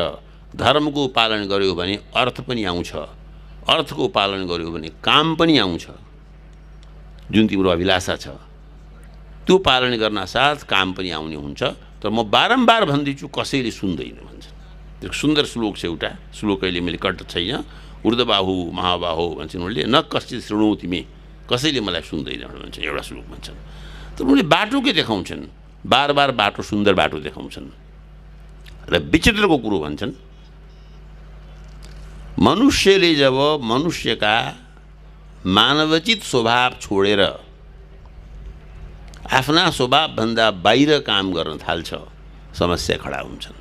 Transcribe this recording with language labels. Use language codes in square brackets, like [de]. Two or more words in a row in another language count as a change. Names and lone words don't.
[ne] धर्मको पालन गर्यो भने अर्थ पनि आउँछ, अर्थको पालन गर्यो भने काम पनि आउँछ। जुन तिम्रो अभिलाषा छ त्यो पालन गर्न साथ काम पनि आउने हुन्छ। तर म बारम्बार भन्दैछु कसैले सुन्दैन भन्छ। त्यो सुन्दर श्लोक छ एउटा, श्लोक अहिले मैले कट छैन, [sa] ऊर्ध्वबाहु महाबाहु [ne] भन्छन् उनले, [sa] न कश्चित् शृणोति मे, [ne] कसैले मलाई सुन्दैन भन्छ एउटा श्लोक भन्छन्। तर उनले बाटो के देखाउँछन्, बार बार बाटो, सुन्दर बाटो देखाउँछन्। र विचित्रको कुरो भन्छन्, मनुष्यले जब मनुष्यका मानवचित स्वभाव छोडेर आफ्ना स्वभावभन्दा बाहिर काम गर्न थाल्छ समस्या खडा हुन्छन्।